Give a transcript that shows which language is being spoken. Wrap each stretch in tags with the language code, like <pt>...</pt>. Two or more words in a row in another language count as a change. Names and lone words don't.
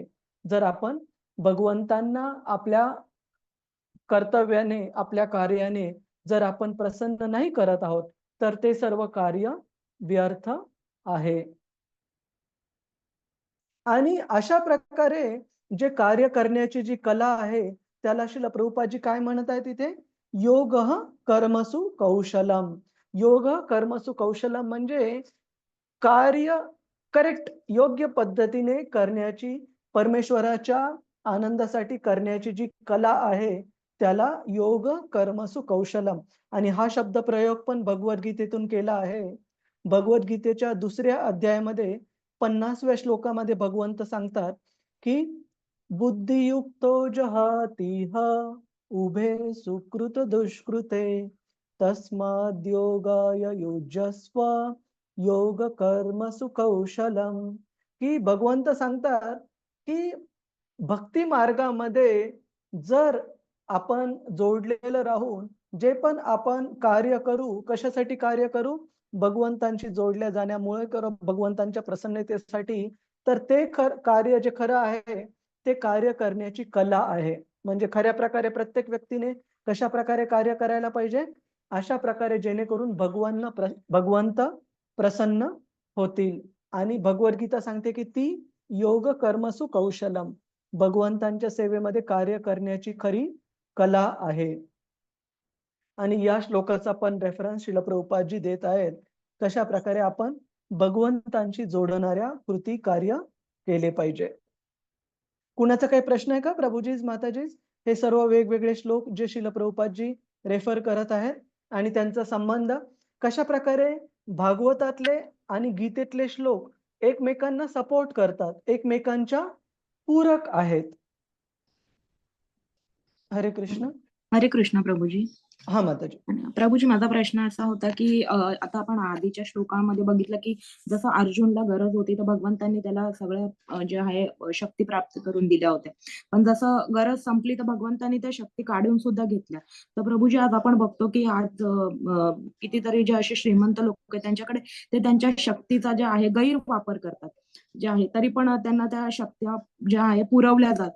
<mr>जर आपण भगवंतांना आपल्या कर्तव्याने, आपल्या कार्याने जर आपण प्रसन्न नाही करत आहोत, तर ते सर्व कार्य व्यर्थ आहे. आणि अशा प्रकारे जे कार्य करण्याची जी कला आहे, त्याला श्रील प्रभुपादजी काय म्हणत आहेत तिथे?</mr> <sa>योगः कर्मसु कौशलम. योग कर्मसु कौशलम</sa> <mr>म्हणजे कार्य करेक्ट, योग्य पद्धतीने करण्याची, परमेश्वराच्या आनंदासाठी करण्याची जी कला आहे, त्याला</mr> <sa>योग कर्मसु कौशलम.</sa> <mr>आणि हा शब्द प्रयोग पण भगवद्गीतेतून केला आहे. भगवद्गीतेच्या दुसऱ्या अध्यायामध्ये 50व्या श्लोकामध्ये भगवंत सांगतात की</mr> <sa>बुद्धियुक्तो जहातीह उभे सुकृत दुष्कृते तस्माद्योगाय युज्यस्व योग कर्मसु कौशलम.</sa> <mr>की भगवंत सांगतात की भक्ती मार्गामध्ये जर आपण जोडलेलं राहून जे पण आपण कार्य करू, कशासाठी कार्य करू? भगवंतांशी जोडल्या जाण्यामुळे करू, भगवंतांच्या प्रसन्नतेसाठी. तर ते कार्य जे खरं आहे ते कार्य करण्याची कला आहे. म्हणजे खऱ्या प्रकारे प्रत्येक व्यक्तीने कशा प्रकारे कार्य करायला पाहिजे? अशा प्रकारे जेणेकरून भगवंत प्रसन्न होतील. आणि भगवद्गीता सांगते की ती</mr> <sa>योग कर्मसु कौशलम,</sa> <mr>भगवंतांच्या सेवेमध्ये कार्य करण्याची खरी कला आहे. आणि या श्लोकाचा पण रेफरन्स श्रील प्रभुपादजी देत आहेत, कशा प्रकारे आपण भगवंतांशी जोडणाऱ्या कृती कार्य केले पाहिजे. कुणाचा काही प्रश्न आहे का प्रभुजी, माताजी? हे सर्व वेगवेगळे श्लोक जे श्रील प्रभुपादजी रेफर करत आहेत आणि त्यांचा संबंध कशा प्रकारे भागवतातले आणि गीतेतले श्लोक एकमेकांना सपोर्ट करतात, एकमेकांच्या पूरक आहेत. हरे कृष्ण. हरे कृष्ण प्रभूजी. हा माताजी. प्रभूजी, माझा प्रश्न असा होता की आता आपण आधीच्या श्लोकांमध्ये बघितलं की जसं अर्जुनला गरज होती तर भगवंतांनी त्याला सगळ्या जे आहे शक्ती प्राप्त करून दिल्या होत्या, पण जसं गरज संपली तर भगवंतांनी त्या शक्ती काढून सुद्धा घेतल्या. तर प्रभूजी, आज आपण बघतो की आज कितीतरी जे असे श्रीमंत लोक आहेत त्यांच्याकडे ते त्यांच्या शक्तीचा जे आहे गैरवापर करतात, जे आहे तरी पण त्यांना त्या शक्त्या ज्या आहे पुरवल्या जातात.</mr>